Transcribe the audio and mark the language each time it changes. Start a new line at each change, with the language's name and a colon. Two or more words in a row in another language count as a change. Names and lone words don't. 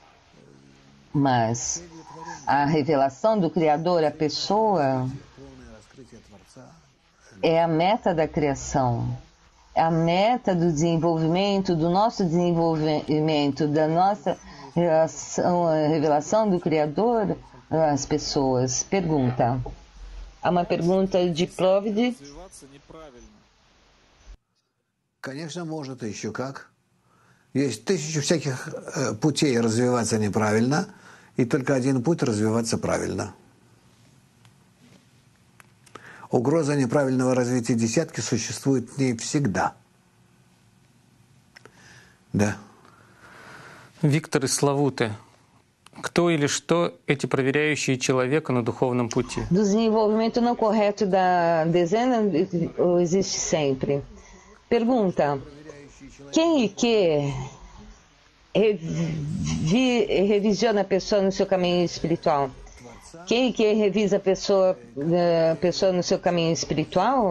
Portuguese: Mas a revelação do Criador, a pessoa, é a meta da criação, é a meta do desenvolvimento, do nosso desenvolvimento, da nossa revelação do Criador às pessoas. Pergunta. Há uma pergunta de Provide.
Russian: Конечно, может, еще как. Есть тысячи всяких путей развиваться неправильно, и только один путь развиваться правильно. Угроза неправильного развития десятки существует в ней всегда. Да. Виктор из Славуты. Кто или что эти проверяющие человека на духовном пути?
Portuguese: Do desenvolvimento não correto da dezena existe sempre. Pergunta: quem e que revisiona a pessoa no seu caminho espiritual? Quem e que revisa a pessoa no seu caminho espiritual?